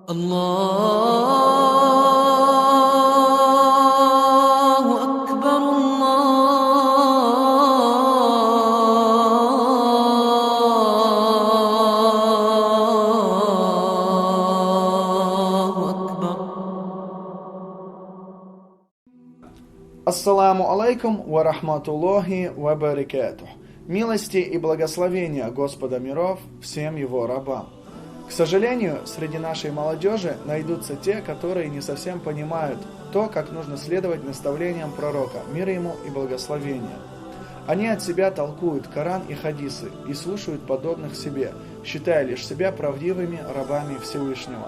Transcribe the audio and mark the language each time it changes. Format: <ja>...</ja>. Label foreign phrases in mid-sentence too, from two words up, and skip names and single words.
<ar>الله أكبر الله أكبر. السلام عليكم ورحمة الله وبركاته.</ar> <ru>Милости и благословения Господа миров всем его рабам. К сожалению, среди нашей молодежи найдутся те, которые не совсем понимают то, как нужно следовать наставлениям пророка, мир ему и благословения. Они от себя толкуют Коран и хадисы и слушают подобных себе, считая лишь себя правдивыми рабами Всевышнего.</ru>